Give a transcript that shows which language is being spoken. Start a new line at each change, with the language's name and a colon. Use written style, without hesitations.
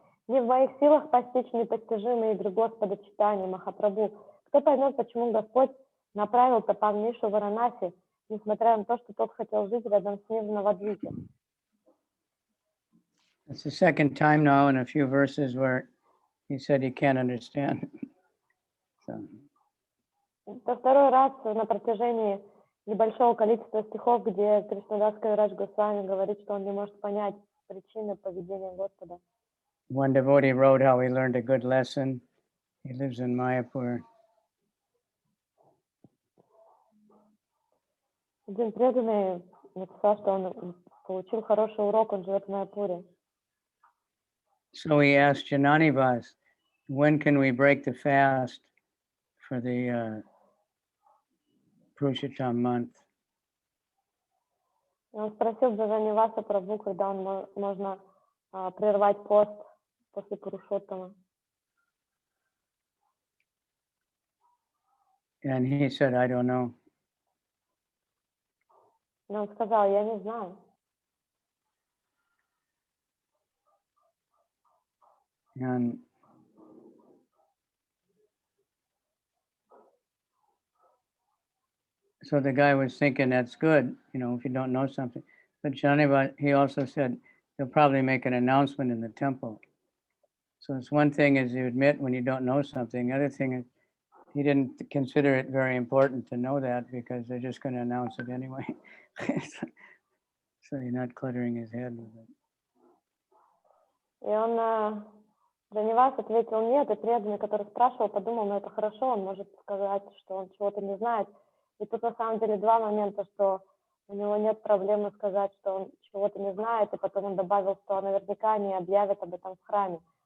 Russian: Не в моих силах постичь непостижимые игры Господа Чайтаньи Махапрабху. Кто поймет, почему Господь направил Тапан Мишу в Варанаси, несмотря на то, что тот хотел жить рядом с ним в Навадвипе?
English: It's the second time now in a few verses where he said he can't understand. So,
Russian: Это второй раз на протяжении небольшого количества стихов, где Кришнадас Кавираджа Госвами говорит, что он не может понять причины поведения Господа.
English: one devotee wrote how he learned a good lesson. He lives in Mayapur.
Russian: Один преданный написал, что он получил хороший урок, он живет в Майапуре.
English: So he asked Jananivas, when can we break the fast for the Purushottam month?
Russian: Он спросил Джананиваса Прабху, когда можно прервать пост после Пурушоттама.
English: And he said, I don't know.
Russian: Но он сказал, я не знаю.
English: And so the guy was thinking, that's good, if you don't know something. But Jananivas, he also said, they'll probably make an announcement in the temple. So it's one thing is you admit when you don't know something. The other thing is he didn't consider it very important to know that because they're just going to announce it anyway. So you're not cluttering his head with it.
Russian: И он, Джананивас ответил нет, и преданный, который спрашивал, подумал, ну это хорошо, он может сказать, что он чего-то не знает. И тут на самом деле два момента, что у него нет проблемы сказать, что он чего-то не знает, и потом он добавил, что наверняка они объявят об этом в храме.